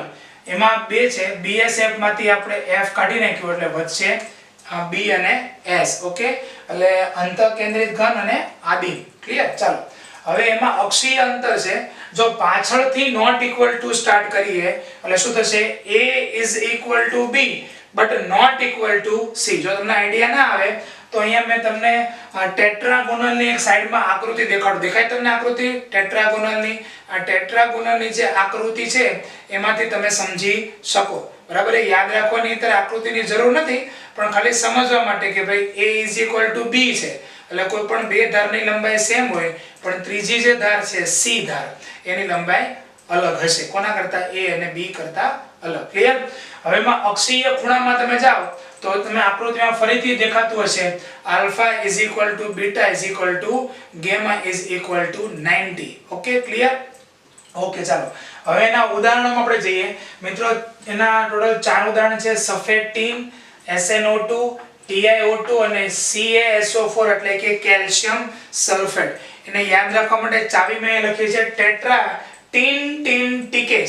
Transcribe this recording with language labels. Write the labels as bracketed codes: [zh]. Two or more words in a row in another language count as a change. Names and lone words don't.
[gu] એમાં બે છે, BSF માંથી આપણે F કાઢી નાખ્યું એટલે વધશે B અને S. ઓકે, એટલે અંતઃકેન્દ્રિત ઘન અને આદિમ. ક્લિયર? ચાલો હવે એમાં અક્ષીય અંતર છે. જો પાછળથી [en] not equal to [gu] સ્ટાર્ટ કરીએ એટલે શું થશે? [en] A is equal to B but not equal to C. [gu] જો તમને આઈડિયા ના આવે તો અહીંયા મેં તમને ટેટ્રાગોનલની એક સાઈડમાં આકૃતિ દેખાડું. દેખાય તમને આકૃતિ ટેટ્રાગોનલની? આ ટેટ્રાગોનલની જે આકૃતિ છે એમાંથી તમે સમજી શકો, બરાબર. એ યાદ રાખવાની અત્યારે આકૃતિની જરૂર નથી, પણ ખાલી સમજવા માટે કે ભાઈ [en] A is equal to B [gu] છે એટલે કોઈ પણ બે ધારની લંબાઈ સેમ હોય પણ ત્રીજી જે ધાર છે C ધાર એની લંબાઈ અલગ હશે. કોના કરતા? A અને B કરતા અલગ. ક્લિયર? હવે એમાં અક્ષીય ખૂણામાં તમે જાઓ તો તમે આકૃતિમાં ફરીથી દેખાતું હશે [en] alpha is equal to beta is equal to gamma is equal to 90. [gu] ઓકે, ક્લિયર? ઓકે, ચાલો હવે એના ઉદાહરણોમાં આપણે જઈએ. મિત્રો એના ટોટલ 4 ઉદાહરણ છે: સફેદ ટીન, SnO2, TiO2 અને CaSO4 એટલે કે કેલ્શિયમ સલ્ફેટ. એને યાદ રાખવા માટે ચાવી મેં લખી છે ટેટ્રા ટીન ટીન ટીકેસ.